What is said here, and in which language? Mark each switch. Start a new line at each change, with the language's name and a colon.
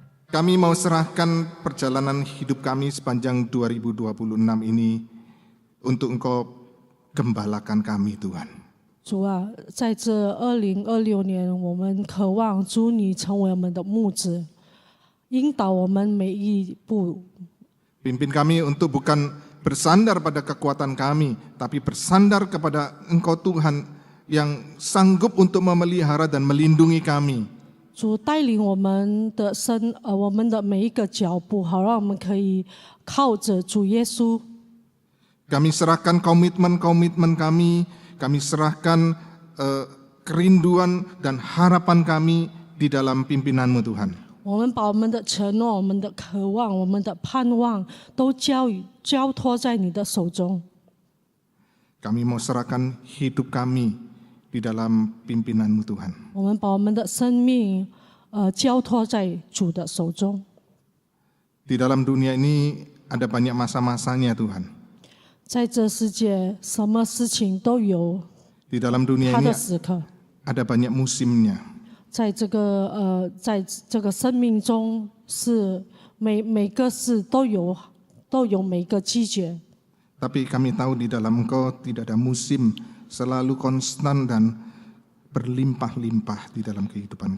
Indonesian: Kami mau serahkan perjalanan hidup kami sepanjang 2026 ini untuk Engkau gembalakan kami, Tuhan.
Chinese: 主啊，在这2026年，我们渴望主你成为我们的牧者，引导我们每一步。
Indonesian: Pimpin kami untuk bukan bersandar pada kekuatan kami, tapi bersandar kepada Engkau Tuhan yang sanggup untuk memelihara dan melindungi kami.
Chinese: 主带领我们的我们的每一个脚步，好让我们可以靠着主耶稣。
Indonesian: Kami serahkan komitmen-komitmen kami serahkan kerinduan dan harapan kami di dalam pimpinanmu Tuhan.
Chinese: 我们把我们的承诺、我们的渴望、我们的盼望都交托在你的手中。
Indonesian: Kami mau serahkan hidup kami di dalam pimpinanmu Tuhan.
Chinese: 我们把我们的生命交托在主的手中。
Indonesian: Di dalam dunia ini ada banyak masa-masanya Tuhan.
Chinese: 在这世界，什么事情都有
Indonesian: Di dalam dunia
Chinese: 它
Indonesian: ini
Chinese: 的时刻。
Indonesian: ada banyak musimnya.
Chinese: 在这个生命中，是每个事都有每个季节。
Indonesian: Tapi kami tahu di dalam Engkau tidak ada musim, selalu konstan dan berlimpah-limpah di dalam kehidupan